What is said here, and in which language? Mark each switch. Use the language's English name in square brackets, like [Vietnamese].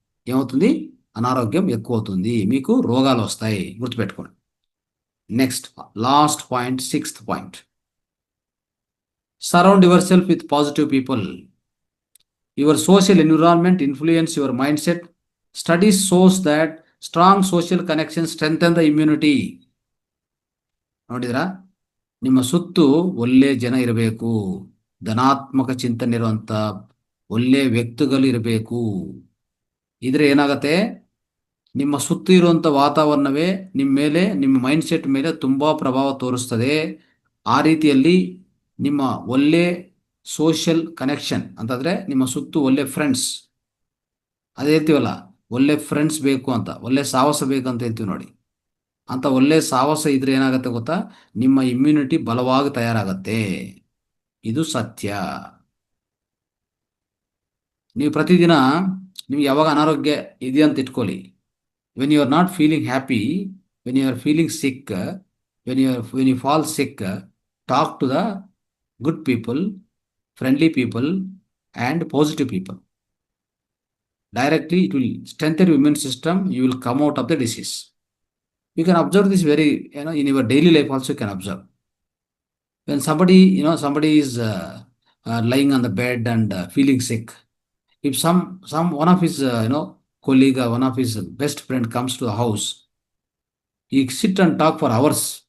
[Telugu] ఏమవుతుంది? అనారోగ్యం ఎక్కువ అవుతుంది. మీకు రోగాలు వస్తాయి. గుర్తుపెట్టుకోండి. [English] Next last point, 6th point. Surround yourself with positive people. Your social environment influence your mindset. Studies shows that strong social connection strengthen the immunity. [Kannada] ನೋಡಿದ್ರಾ? ನಿಮ್ಮ ಸುತ್ತು ಒಳ್ಳೆ ಜನ ಇರಬೇಕು, ಧನಾತ್ಮಕ ಚಿಂತನೆ ಇರುವಂಥ ಒಳ್ಳೆ ವ್ಯಕ್ತಿಗಳು ಇರಬೇಕು. ಇದ್ರೆ ಏನಾಗತ್ತೆ, ನಿಮ್ಮ ಸುತ್ತು ಇರುವಂಥ ವಾತಾವರಣವೇ ನಿಮ್ಮ ಮೇಲೆ, ನಿಮ್ಮ ಮೈಂಡ್ ಸೆಟ್ ಮೇಲೆ ತುಂಬ ಪ್ರಭಾವ ತೋರಿಸ್ತದೆ. ಆ ರೀತಿಯಲ್ಲಿ ನಿಮ್ಮ ಒಳ್ಳೆ ಸೋಷಿಯಲ್ ಕನೆಕ್ಷನ್ ಅಂತಂದರೆ ನಿಮ್ಮ ಸುತ್ತು ಒಳ್ಳೆ ಫ್ರೆಂಡ್ಸ್, ಅದೇ ಹೇಳ್ತೀವಲ್ಲ, ಒಳ್ಳೆ ಫ್ರೆಂಡ್ಸ್ ಬೇಕು ಅಂತ, ಒಳ್ಳೆ ಸಾಹಸ ಬೇಕು ಅಂತ ಹೇಳ್ತೀವಿ ನೋಡಿ. ಅಂತ ಒಳ್ಳೆ ಸಾಹಸ ಇದ್ರೆ ಏನಾಗುತ್ತೆ ಗೊತ್ತಾ, ನಿಮ್ಮ ಇಮ್ಯುನಿಟಿ ಬಲವಾಗಿ ತಯಾರಾಗತ್ತೆ. ಇದು ಸತ್ಯ. ನೀವು ಪ್ರತಿದಿನ ನಿಮ್ಗೆ ಯಾವಾಗ ಅನಾರೋಗ್ಯ ಇದೆ ಅಂತ ಇಟ್ಕೊಳ್ಳಿ, [English] When you are not feeling happy, when you are feeling sick, when you fall sick, talk to the good people, friendly people and positive people. Directly it will strengthen your immune system. You will come out of the disease. You can observe this very, in your daily life also you can observe. When somebody is lying on the bed and feeling sick, if one of his colleague or one of his best friend comes to the house, he sit and talk for hours.